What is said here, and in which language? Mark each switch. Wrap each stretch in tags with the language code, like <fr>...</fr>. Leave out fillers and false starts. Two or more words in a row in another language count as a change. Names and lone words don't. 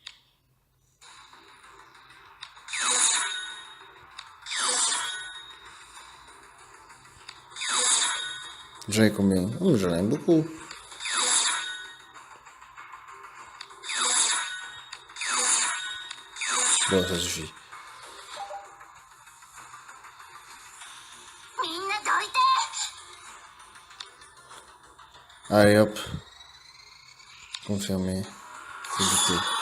<fr>J'en ai combien? Oh, j'en ai beaucoup. Bon, ça suffit.</fr> <ja>みんなどいて。</ja> <fr>Allez hop. Confirmé. Édité.</fr>